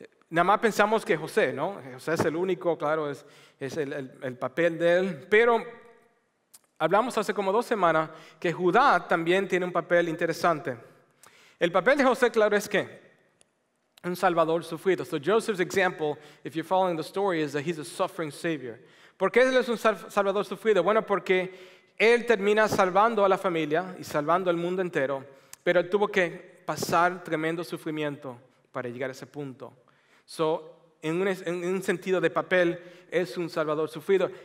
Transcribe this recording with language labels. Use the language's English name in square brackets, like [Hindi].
[Spanish] Nada más pensamos que José, ¿no? José es el único, claro, es el papel de él. Pero hablamos hace como 2 semanas que Judá también tiene un papel interesante. El papel de José, claro, es que un salvador sufrido. [English] So Joseph's example, if you're following the story, is that he's a suffering savior. [Spanish] ¿Por qué él es un salvador sufrido? Bueno, porque él termina salvando a la familia y salvando al mundo entero, pero él tuvo que pasar tremendo sufrimiento para llegar a ese punto. En un sentido de papel, es un salvador sufrido.